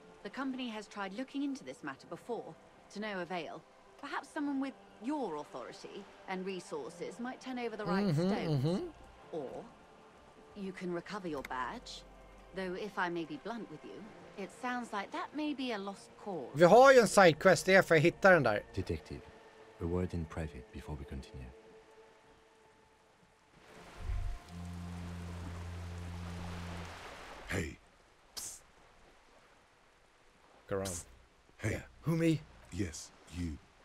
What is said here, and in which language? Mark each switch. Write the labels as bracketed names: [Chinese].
[English] The company has tried looking into this matter before, to no avail. Perhaps someone with your authority and resources might turn over the right stones. Or you can recover your badge. Though if I may be blunt with you, it sounds like that may be a lost cause. [Swedish] Vi har ju en sidequest där för att hitta den där. [English] Detective, a word in private before we continue. Hey, Go around. hey, Who, me? yes, you.